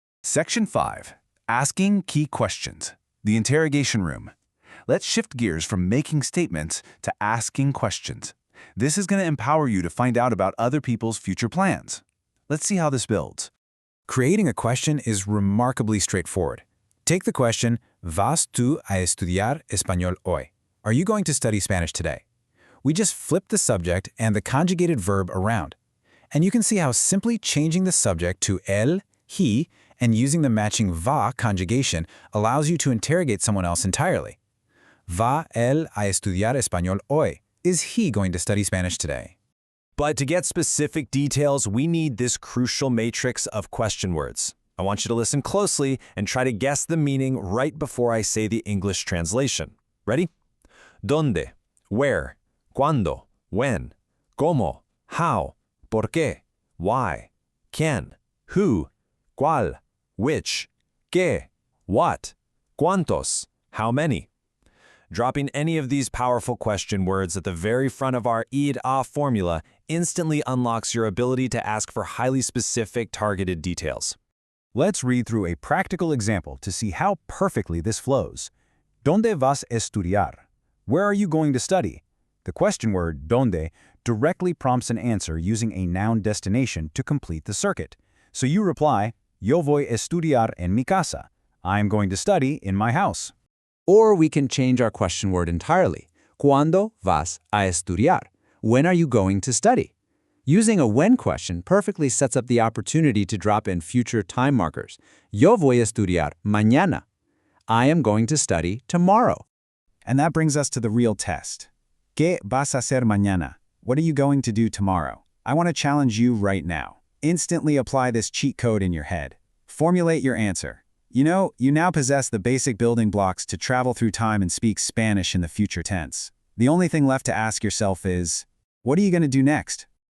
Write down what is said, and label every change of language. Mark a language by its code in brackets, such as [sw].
[en] Section 5. Asking key questions. The interrogation room. Let's shift gears from making statements to asking questions. This is going to empower you to find out about other people's future plans. Let's see how this builds. Creating a question is remarkably straightforward. Take the question, [es] ¿Vas tú a estudiar español hoy? [en] Are you going to study Spanish today? We just flip the subject and the conjugated verb around. And you can see how simply changing the subject to él, he, and using the matching va conjugation allows you to interrogate someone else entirely. [es] ¿Va él a estudiar español hoy? [en] Is he going to study Spanish today? But to get specific details, we need this crucial matrix of question words. I want you to listen closely and try to guess the meaning right before I say the English translation. Ready? [es] ¿Dónde? [en] Where? [es] ¿Cuándo? [en] When? [es] ¿Cómo? [en] How? [es] ¿Por qué? [en] Why? [es] ¿Quién? [en] Who? [es] ¿Cuál? [en] Which? [es] ¿Qué? [en] What? [es] ¿Cuántos? [en] How many? Dropping any of these powerful question words at the very front of our id-a formula instantly unlocks your ability to ask for highly specific, targeted details. Let's read through a practical example to see how perfectly this flows. [es] ¿Dónde vas a estudiar? [en] Where are you going to study? The question word, ¿dónde, directly prompts an answer using a noun destination to complete the circuit. So you reply, [es] Yo voy a estudiar en mi casa. [en] I am going to study in my house. Or we can change our question word entirely. [es] ¿Cuándo vas a estudiar? [en] When are you going to study? Using a when question perfectly sets up the opportunity to drop in future time markers. [es] Yo voy a estudiar mañana. [en] I am going to study tomorrow. And that brings us to the real test. [es] ¿Qué vas a hacer mañana? [en] What are you going to do tomorrow? I want to challenge you right now. Instantly apply this cheat code in your head. Formulate your answer. You know, you now possess the basic building blocks to travel through time and speak Spanish in the future tense. The only thing left to ask yourself is, what are you going to do next?